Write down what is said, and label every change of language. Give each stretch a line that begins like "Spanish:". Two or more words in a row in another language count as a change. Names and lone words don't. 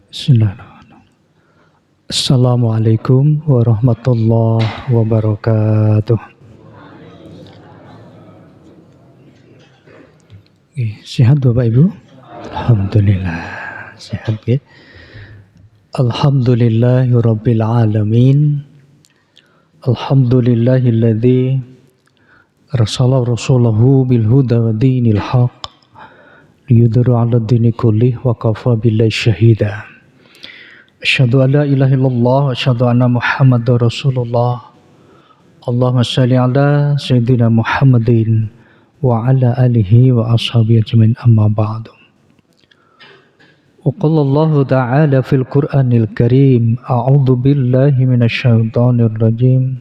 Arabic: بسم الله الرحمن الرحيم. السلام عليكم ورحمة الله وبركاته.
Indonesian: Sehat Bapak Ibu? Alhamdulillah sehat ya.
Arabic: الحمد لله رب العالمين. الحمد لله الذي أرسل رسوله بالهدى ودين الحق ليظهره على الدين كله وكفى بالله شهيدا. أشهد أن لا إله إلا الله وأشهد أن محمدا رسول الله. اللهم صل على سيدنا محمد وعلى آله وأصحابه أجمعين، أما بعد. وقال الله تعالى في القرآن الكريم، أعوذ بالله من الشيطان الرجيم.